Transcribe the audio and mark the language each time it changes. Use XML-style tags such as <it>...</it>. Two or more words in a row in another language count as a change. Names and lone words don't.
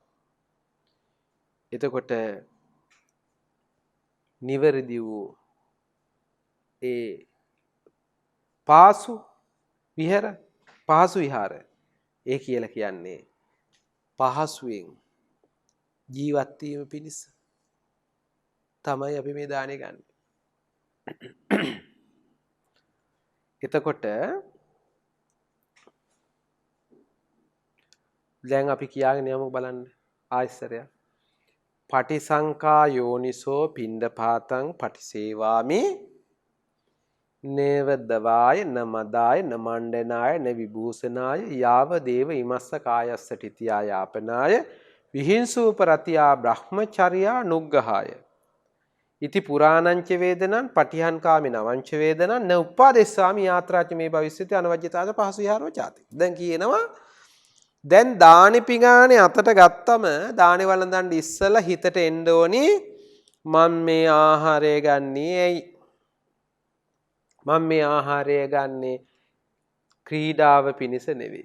<si>එතකොට නිවරදි වූ ඒ</si> <pi>පාසු විහාර</pi> <si>පහසු විහාර ඒ කියලා කියන්නේ පහසුවෙන් ජීවත් වීම පිණිස තමයි අපි මේ දානේ ගන්න. එතකොට දැන් අපි කියාගෙන යමු බලන්න ආයස්සරයක්.</si> <pi>පටිසංකා යෝනිසෝ පිණ්ඩපාතං පටිසේවාමි නේව දවාය නමදාය නමණ්ඩනාය න විභූෂනාය යාව දේව ඉමස්ස කායස්ස තිතියා යාපනාය විහිංසූපරතියා බ්‍රහ්මචර්යා නුග්ගහාය. ඉති පුරාණංච වේදනං පටිහංකාමි නවංච වේදනං න උපාදෙස්සාමි යාත්‍රාච මේ භවිස්සති අනවජ්‍යතාච පහසු විහාරෝ ചാති.</pi> <si>දැන් කියනවා දැන් දානි පිඟානේ අතට ගත්තම දානි වළඳන් ඉස්සලා හිතට එන්න ඕනි මම මේ ආහාරය ගන්නේ ඇයි? මම මේ ආහාරය ගන්නේ ක්‍රීඩාව පිණිස නෙවෙයි.</si>